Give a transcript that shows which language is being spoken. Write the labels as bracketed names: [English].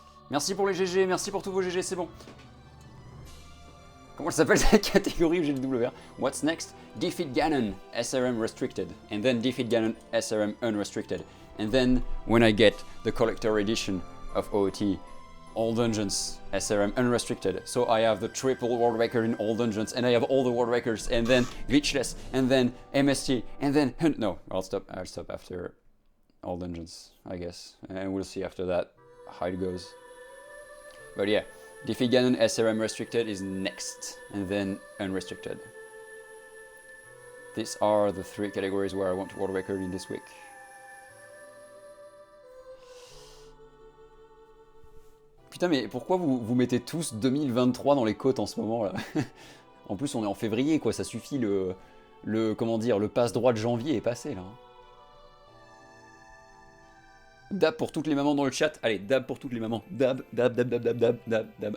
[French] Merci pour les GG, merci pour tous vos GG, c'est bon. Comment elle s'appelle cette catégorie où j'ai le WR? [English] What's next? Defeat Ganon, SRM restricted. And then defeat Ganon, SRM unrestricted. And then, when I get the collector edition of OOT, all dungeons, SRM unrestricted. So I have the triple world record in all dungeons, and I have all the world records, and then glitchless, and then MST, and then... No, I'll stop after all dungeons, I guess. And we'll see after that how it goes. But yeah, Defeat Ganon SRM restricted is next, and then unrestricted. These are the 3 categories where I want world record in this week. [French] Putain, mais pourquoi vous mettez tous 2023 dans les côtes en ce moment là? En plus, on est en février, quoi, ça suffit, comment dire, le passe-droit de janvier est passé là. Dab pour toutes les mamans dans le chat. Allez, dab pour toutes les mamans. Dab, dab, dab, dab, dab, dab, dab, dab.